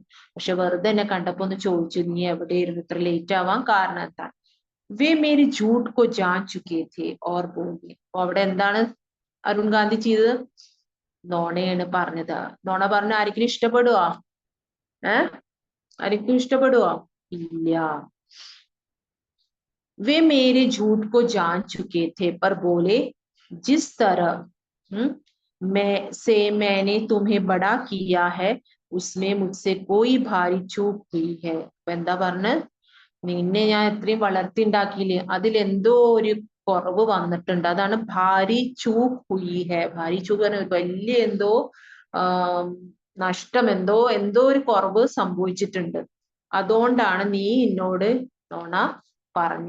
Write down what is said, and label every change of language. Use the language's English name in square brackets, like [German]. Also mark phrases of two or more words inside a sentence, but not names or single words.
[Malayalam] പക്ഷെ വെറുതെ എന്നെ കണ്ടപ്പോ ഒന്ന് ചോദിച്ചു, നീ എവിടെയായിരുന്നു, ഇത്ര ലേറ്റ് ആവാൻ കാരണം എന്താണ്? [Hindi] वे मेरे झूठ को जान चुके थे और बोले. [Malayalam] അപ്പൊ അവിടെ എന്താണ് അരുൺ ഗാന്ധി ചെയ്തത്? നോണയാണ് പറഞ്ഞത്. നോണ പറഞ്ഞ ആരെങ്കിലും ഇഷ്ടപ്പെടുവോ? ആരെങ്കിലും ഇഷ്ടപ്പെടുവോ? ഇല്ല. [Hindi] वे मेरे झूठ को जान चुके थे पर बोले, जिस तरह मैंने तुम्हें बड़ा किया है उसमें मुझसे कोई भारी चूक हुई है. [Malayalam] അപ്പൊ എന്താ പറഞ്ഞ്? നിന്നെ ഞാൻ എത്രയും വളർത്തിണ്ടാക്കിയില്ലേ, അതിലെന്തോ ഒരു കുറവ് വന്നിട്ടുണ്ട്, അതാണ് [Hindi] भारी चूक हुई है. भारी चूक [Malayalam] പറഞ്ഞ വലിയ എന്തോ നഷ്ടം, എന്തോ ഒരു കുറവ് സംഭവിച്ചിട്ടുണ്ട്, അതുകൊണ്ടാണ് നീ എന്നോട് നോണ പറഞ്ഞ്.